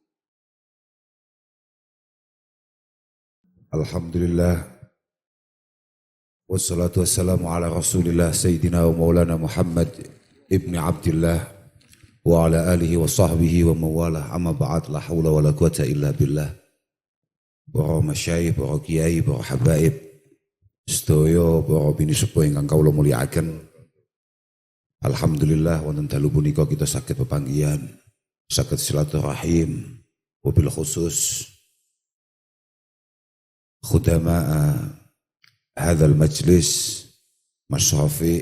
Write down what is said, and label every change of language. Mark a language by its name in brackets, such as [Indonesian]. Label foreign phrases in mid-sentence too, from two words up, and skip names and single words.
[Arabic] Alhamdulillah. والصلاة والسلام على رسول الله سيدنا ومولانا محمد بن عبد الله وعلى آله وصحبه وموالاه أما بعد لا حول ولا قوة إلا بالله. [Javanese] Para masyayikh, para kiai, para habaib, sedaya para bini sepuh ingkang kawula mulyakaken. Alhamdulillah wonten dalu punika kita saged pepanggihan, saged silaturahim, [Arabic] وبالخصوص خدام هذا المجلس المشرفي.